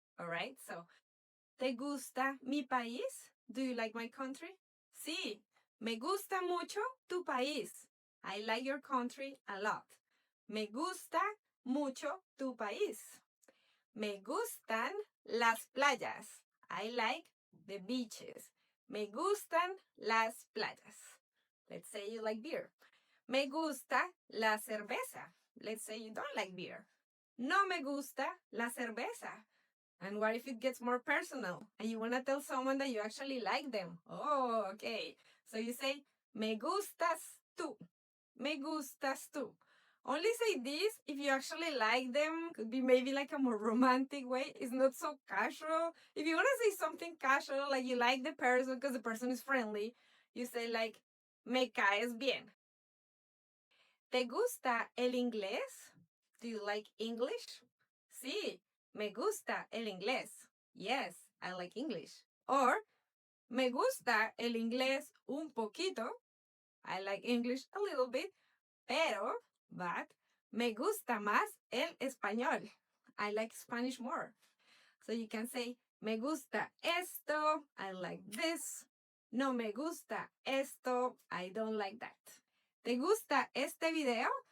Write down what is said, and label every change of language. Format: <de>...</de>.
<en>All right, so,</en> <es>¿te gusta mi país?</es> <en>Do you like my country?</en> <es>Sí, me gusta mucho tu país.</es> <en>I like your country a lot.</en> <es>Me gusta mucho tu país. Me gustan las playas.</es> <en>I like the beaches.</en> <es>Me gustan las playas.</es> <en>Let's say you like beer.</en> <es>Me gusta la cerveza.</es> <en>Let's say you don't like beer.</en> <es>No me gusta la cerveza.</es> <en>And what if it gets more personal and you want to tell someone that you actually like them? Oh, okay. So you say,</en> <es>me gustas tú. Me gustas tú.</es> <en>Only say this if you actually like them. Could be maybe like a more romantic way. It's not so casual. If you want to say something casual, like you like the person because the person is friendly, you say like,</en> <es>me caes bien. ¿Te gusta el inglés?</es> <en>Do you like English?</en> <es>Sí, me gusta el inglés.</es> <en>Yes, I like English.</en> <es>Or, me gusta el inglés un poquito.</es> <en>I like English a little bit.</en> <es>But, me gusta más el español.</es> <en>I like Spanish more. So you can say,</en> <es>me gusta esto.</es> <en>I like this.</en> <es>No me gusta esto.</es> <en>I don't like that.</en> <es>¿Te gusta este video?</es>